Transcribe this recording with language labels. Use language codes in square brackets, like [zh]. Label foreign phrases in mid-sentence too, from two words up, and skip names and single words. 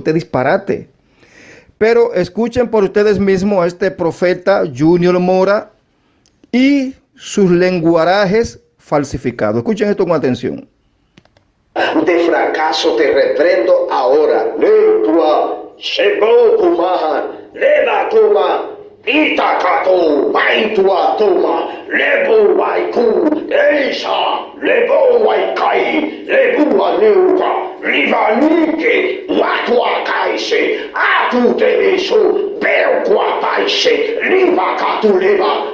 [es] Este disparate. Pero escuchen por ustedes mismos a este profeta Junior Mora y sus lenguarajes falsificados. Escuchen esto con atención. De fracaso te reprendo ahora. Lengua, Shebo Kumahan, Leva Kuma, Itakato, Maitua Toma, Lebo Waiku, Eisa, Lebo Waikai, Lebu Anuka, Livanike, Watua Kaise, Atu Tereso, Belqua Paise, Liva Catuleva,